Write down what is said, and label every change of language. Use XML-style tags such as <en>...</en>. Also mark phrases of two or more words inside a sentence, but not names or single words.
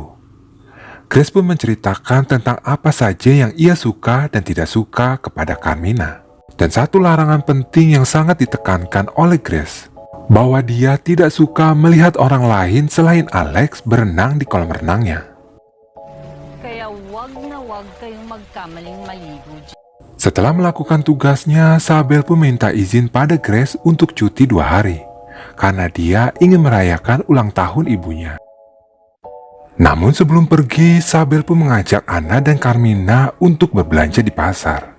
<id>Grace pun menceritakan tentang apa saja yang ia suka dan tidak suka kepada Carmina. Dan satu larangan penting yang sangat ditekankan oleh Grace, bahwa dia tidak suka melihat orang lain selain Alex berenang di kolam renangnya.</id> <tl>Kaya wag na wag kayong magkamaling maligo.</tl> <id>Setelah melakukan tugasnya, Sabel pun minta izin pada Grace untuk cuti 2 hari. Karena dia ingin merayakan ulang tahun ibunya. Namun sebelum pergi, Sabel pun mengajak Anna dan Carmina untuk berbelanja di pasar.</id>